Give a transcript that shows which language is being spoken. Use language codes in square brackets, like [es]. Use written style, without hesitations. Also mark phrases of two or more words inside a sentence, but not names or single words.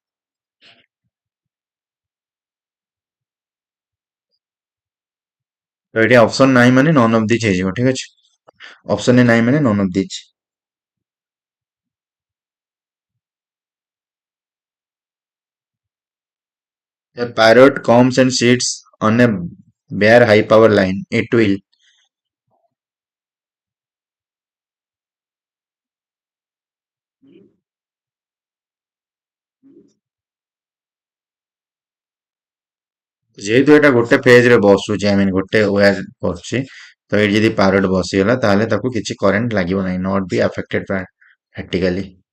[or] ତ ଏଠି ଅପସନ ନାହିଁ ମାନେ [en] none of this [or] ହେଇଯିବ ଠିକ ଅଛି ଅପସନ ନାହିଁ ମାନେ [en] none of this A parrot comes and sits on a bare high power line. It will [or] ଯେହେତୁ ଏଟା ଗୋଟେ ଫେଜ ରେ ବସୁଛି [en] I mean [or] ଗୋଟେ ୱାର କରୁଛି ତ ଏଠି ଯଦି ପାରଟ ବସିଗଲା ତାହେଲେ ତାକୁ କିଛି କରେଣ୍ଟ ଲାଗିବ ନାହିଁ [en] not be affected [or] practically